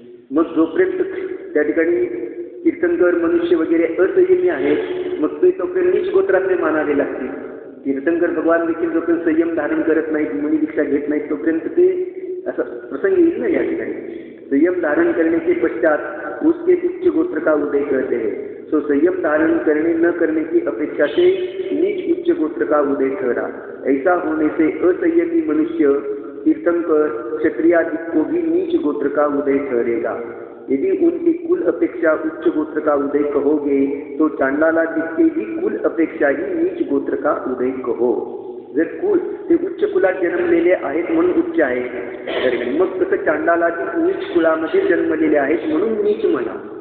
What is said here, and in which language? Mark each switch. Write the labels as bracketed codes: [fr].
[mr] मग जोपर्यंत त्या ठिकाणी कीर्तनकर मनुष्य वगैरे असंयमी आहेत मग ते तोपर्यंत नीच गोत्रातले मानावे लागतील. तीर्थंकर भगवान देखील जोपर्यंत संयम धारण करत नाहीत, मुनी दीक्षा घेत नाहीत, तोपर्यंत ते असं प्रसंग येईल ना या ठिकाणी. [hi] संयम धारण करने के पश्चात उसके उच्च गोत्र का उदय करते हैं. सो संयम धारण करने न करने की अपेक्षा से नीच उच्च गोत्र का उदय ठहरा. ऐसा होने से असंयमी मनुष्य तीर्थंकर क्षत्रिय आदि को भी नीच गोत्र का उदय ठहरेगा. यदि उनकी कुल अपेक्षा उच्च गोत्र का उदय कहोगे तो चांडाला जिसके भी कुल अपेक्षा ही नीच गोत्र का उदय कहो. [mr] जर कुल ते उच्च कुलात जन्मलेले आहेत म्हणून उच्च आहे, मग तसं चांडालाची नीच कुळामध्ये जन्मलेले आहेत म्हणून नीच म्हणा.